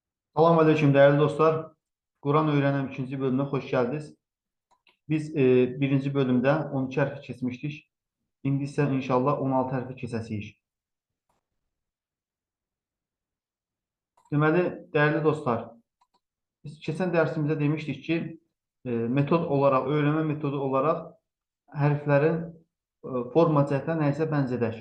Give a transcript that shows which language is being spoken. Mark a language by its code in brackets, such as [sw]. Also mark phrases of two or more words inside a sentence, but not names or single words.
[tr] Salam aleyküm değerli dostlar. Kur'an öğrenen ikinci bölümüne hoş geldiniz. [az] Biz birinci bölümde 12 hərfi keçmişdik. İndi isə inşallah 16 hərfi keçəcəyik. Deməli, [tr] değerli dostlar, [az] biz keçən dərsimizdə demişdik ki, [tr] metod olarak, öğrenme metodu olarak [az] hərflərin forma cəhətdən nəysə bənzədək.